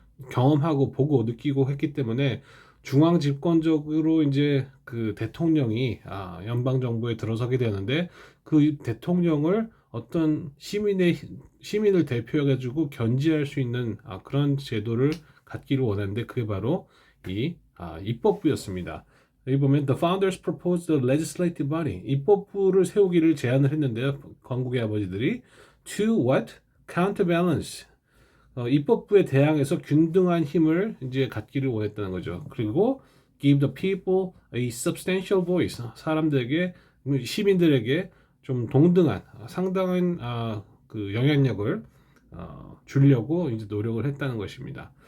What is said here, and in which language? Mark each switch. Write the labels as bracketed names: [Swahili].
[Korean] 경험하고 보고 느끼고 했기 때문에 중앙 집권적으로 이제 그 대통령이 연방 정부에 들어서게 되는데 그 대통령을 어떤 시민을 대표해 가지고 견제할 수 있는 그런 제도를 갖기를 원했는데 그게 바로 이 입법부였습니다. 여기 보면 [English] The founders proposed the legislative body. [Korean] 입법부를 세우기를 제안을 했는데요. 건국의 아버지들이 [English] to what? counterbalance. [Korean] 입법부에 대항해서 균등한 힘을 이제 갖기를 원했다는 거죠. 그리고 [English] give the people a substantial voice. [Korean] 사람들에게 시민들에게 좀 동등한 상당한 그 영향력을 주려고 이제 노력을 했다는 것입니다.